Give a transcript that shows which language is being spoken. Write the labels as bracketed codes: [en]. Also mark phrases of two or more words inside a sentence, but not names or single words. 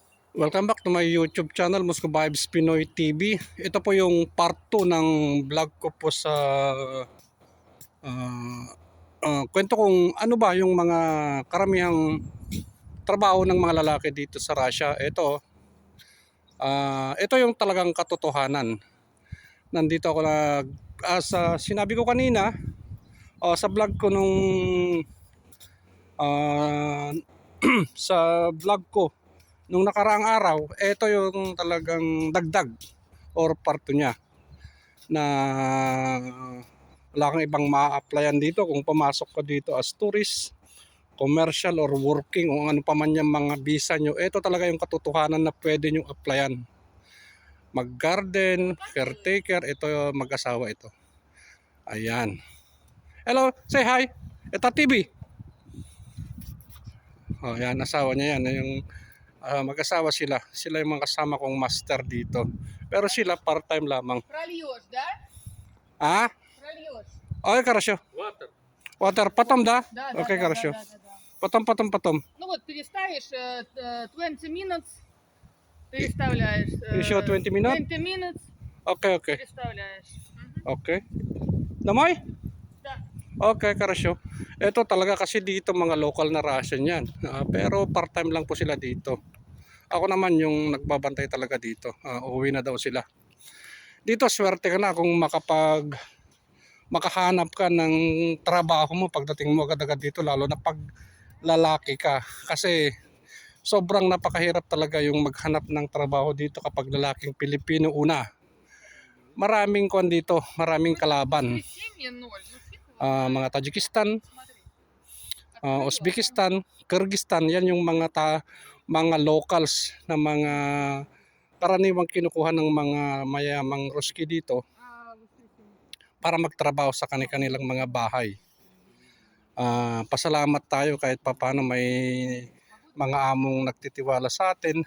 [en] Welcome back to my YouTube channel, Moscow Vibes Pinoy TV. [tl] Ito po yung part 2 ng vlog ko po sa ah, kwento kung ano ba yung mga karamihang trabaho ng mga lalaki dito sa Russia. Ito yung talagang katotohanan. Nandito ako sa sinabi ko kanina sa vlog ko nung ah, sa vlog ko nung nakaraang araw. Ito yung talagang dagdag or parto niya na wala kang ibang ma-applyan dito kung pumasok ka dito [en] as tourist, commercial or working [tl] o ano pa man yung mga visa nyo. Ito talaga yung katotohanan na pwede nyo applyan. Mag-garden, caretaker, ito mag-asawa ito. [en] Ayan. Hello, say hi. [tl] Ito TV. Oh, yan, asawa niya yan. Yung mag-asawa sila. Sila yung mga kasama kong master dito. Pero sila part-time lamang. [ru] Прольешь, да? Ah? Прольешь. Okay, хорошо. Water. Потом, да? Да, Okay, да, хорошо. да, да, да. Потом. Ну вот, переставишь 20 minutes, переставляешь. Еще 20 minutes? 20 minutes, Okay. переставляешь. Okay. Damay? Да. Okay, хорошо. [tl] Ito talaga kasi dito mga local na Russian yan. Pero part-time lang po sila dito. Ako naman yung nagbabantay talaga dito. Uuwi na daw sila. Dito swerte ka na kung makahanap ka ng trabaho mo pagdating mo agad-agad dito, lalo na pag lalaki ka. Kasi sobrang napakahirap talaga yung maghanap ng trabaho dito kapag lalaking Pilipino una. Maraming kwan dito, maraming kalaban. [ru] Воскресенье 0. Ну, фиг его [tl] Mga Tajikistan, [ru] смотри. Открыла. [tl] Uzbekistan, Kyrgyzstan, yan yung mga locals na mga karaniwang kinukuha ng mga mayamang Ruski dito [ru] Воскресенье. [tl] para magtrabaho sa kanilang mga bahay. Pasalamat tayo kahit papano may mga among nagtitiwala sa atin.